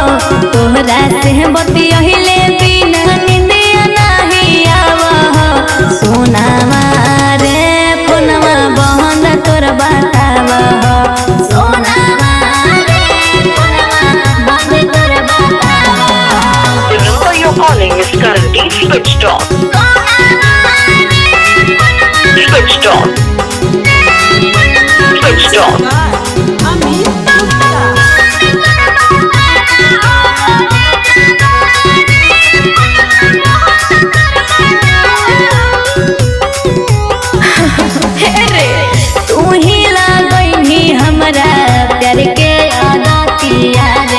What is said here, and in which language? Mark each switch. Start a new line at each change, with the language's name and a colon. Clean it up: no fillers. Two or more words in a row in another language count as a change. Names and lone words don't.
Bhojpuri: तोहरा से बतियहिले बिना निंदिया नहीं आवा हो। सोनावा रे फोनवा बहन तोर बतावा हो। सोनावा रे फोनवा बहन तोर बतावा हो।
English: The number you're calling is currently switched off. Switched off. Switched off.
Bhojpuri: तू ही लागनी हमरा प्यार के आदतिया रे।